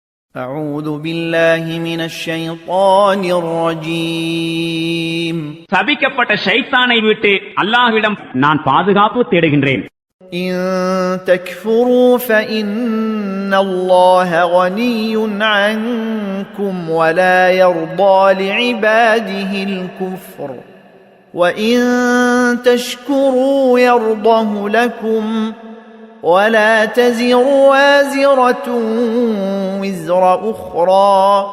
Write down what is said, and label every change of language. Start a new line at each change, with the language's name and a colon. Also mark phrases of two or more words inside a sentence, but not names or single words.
Arabic: أعوذ بالله من الشيطان الرجيم
Tamil: சபிக்கப்பட்ட ஷைத்தானை விட்டு அல்லாஹ்விடம் நான் பாதுகாப்பு தேடுகின்றேன்.
Arabic: إن تكفروا فإن الله غني عنكم ولا يرضى لعباده الكفر وإن تشكروا يرضه لكم ولا تزر وازرة وزر أخرى